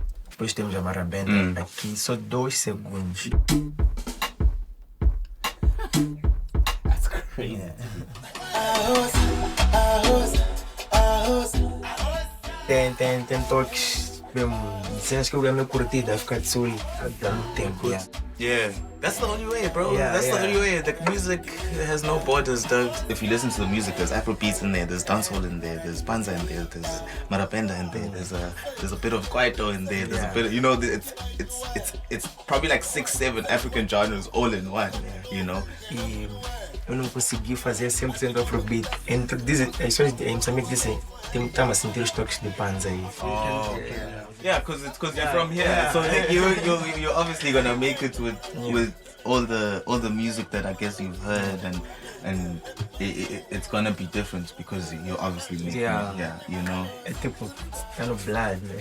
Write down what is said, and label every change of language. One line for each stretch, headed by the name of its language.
Portuguese: Depois temos a marabenta aqui, só 2 segundos.
English: That's crazy.
Portuguese: Tem toques mesmo, cenas que eu me curti, dá ficar de sul há muito tempo.
English: Yeah, that's the only way, bro. Yeah, that's the only way. The music has no borders, dog. If you listen to the music, there's Afro beats in there, there's dancehall in there, there's panza in there, there's marapenda in there, there's a bit of kwaito in there, there's a bit of, you know, it's probably like 6-7 African genres all in one, you know.
Portuguese: E eu não consegui fazer 100% Afrobeat. As pessoas em Moçambique dizem que estamos a sentir os toques de panza aí.
English: Yeah, because you're from here, so like, you're obviously gonna make it with all the music that I guess you've heard, and it's gonna be different because you're obviously making you know.
Portuguese: É tipo, tá no blood.